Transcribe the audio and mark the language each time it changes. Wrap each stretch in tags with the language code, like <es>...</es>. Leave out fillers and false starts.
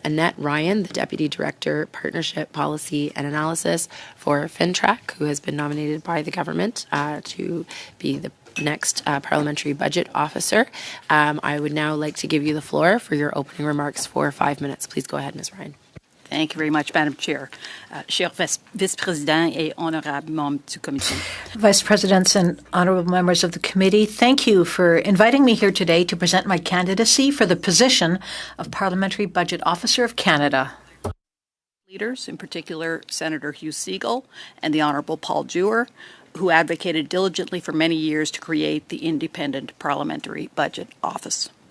<en>Annette Ryan, the Deputy Director, Partnership Policy and Analysis for FinTrack, who has been nominated by the government to be the next Parliamentary Budget Officer. I would now like to give you the floor for your opening remarks for 5 minutes. Please go ahead, Ms. Ryan. Thank you very much, Madam Chair.</en> <fr>Cher Vice-Président et honorable membre du comité.</fr> <en>Vice Presidents and honorable members of the committee, thank you for inviting me here today to present my candidacy for the position of Parliamentary Budget Officer of Canada. Leaders, in particular Senator Hugh Segal and the Honorable Paul Dewar, who advocated diligently for many years to create the independent Parliamentary Budget Office.</en>